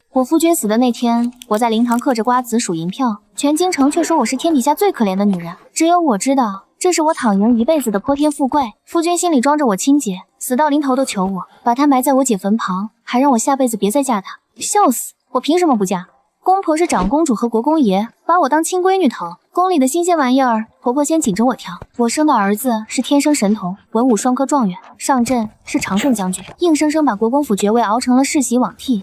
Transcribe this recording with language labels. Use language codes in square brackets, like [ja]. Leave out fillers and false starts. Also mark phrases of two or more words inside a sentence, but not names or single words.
[zh] 我夫君死的那天，我在灵堂嗑着瓜子數銀票，全京城卻說我是天底下最可憐的女人，只有我知道這是我躺贏一輩子的潑天富貴。夫君心裡裝着我親姐，死到臨頭都求我把她埋在我姐墳旁，還讓我下輩子別再嫁她。笑死，我憑什麼不嫁？公婆是長公主和國公爺，把我當親閨女疼。宮裡的新鮮玩意兒，婆婆先緊着我挑。我生的兒子是天生神童，文武雙科狀元，上陣是常勝將軍，硬生生把国公府爵位熬成了世襲罔替。